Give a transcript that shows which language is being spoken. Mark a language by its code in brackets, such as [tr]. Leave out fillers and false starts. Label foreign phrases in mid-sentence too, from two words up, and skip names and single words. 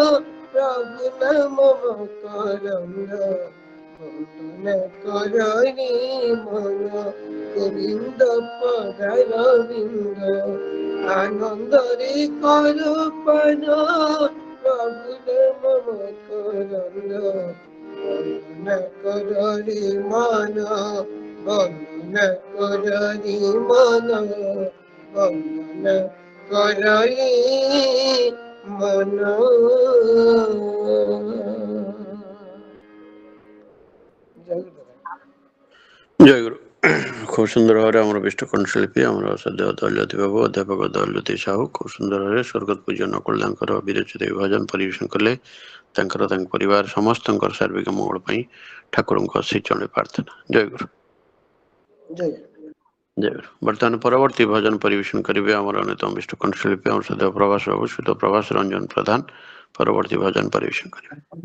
[or] ପ୍ରଭୁ ନାମ ମକରନ୍ଦ ବନ୍ଦନ କରି ମନ ଗୋବିନ୍ଦ ପଦାରବିନ୍ଦ ଆନନ୍ଦରେ କରୁ ପାନ ପ୍ରଭୁର ମମ କରନ୍ଦ ବନ୍ଦନ କରି ମନ ବନ୍ଦନ କରି ମନ ବନ୍ଦନ କରି ମନ। ଜୟ ଗୁରୁ। ଖୁବ ସୁନ୍ଦର ଭାବେ ଆମର ବିଷ୍ଟ କଣ୍ଠଶିଳ୍ପୀ ଆମର ଶ୍ରଦ୍ଧେୟ ଦୌଲତୀ ବାବୁ ଅଧ୍ୟାପକ ଦୈଲ୍ୟତୀ ସାହୁ খুব ସୁନ୍ଦର ଭାବରେ ସ୍ୱର୍ଗତ ପୂଜ୍ୟ ନକୁଳଦାଙ୍କର ବିରଚିତ ଏହି ଭଜନ ପରିବେଷଣ କଲେ। ତାଙ୍କର ତାଙ୍କ ପରିବାର ସମସ୍ତଙ୍କର ସାର୍ବିକ ମଙ୍ଗଳ ପାଇଁ ଠାକୁରଙ୍କ ଶ୍ରୀଚରଣରେ ପ୍ରାର୍ଥନା। ଜୟ ଗୁରୁ। ଜୟ ଜୟ ଗୁରୁ। ବର୍ତ୍ତମାନ ପରବର୍ତ୍ତୀ ଭଜନ ପରିବେଷଣ କରିବେ ଆମର ଅନ୍ୟତମ ବିଷ୍ଟ କଣ୍ଠଶିଳ୍ପୀ ଆମର ଶ୍ରଦ୍ଧେୟ ପ୍ରଭାସ ବାବୁ ଶ୍ରୀତ ପ୍ରଭାସ ରଞ୍ଜନ ପ୍ରଧାନ ପରବର୍ତ୍ତୀ ଭଜନ ପରିବେଷଣ କରିବେ।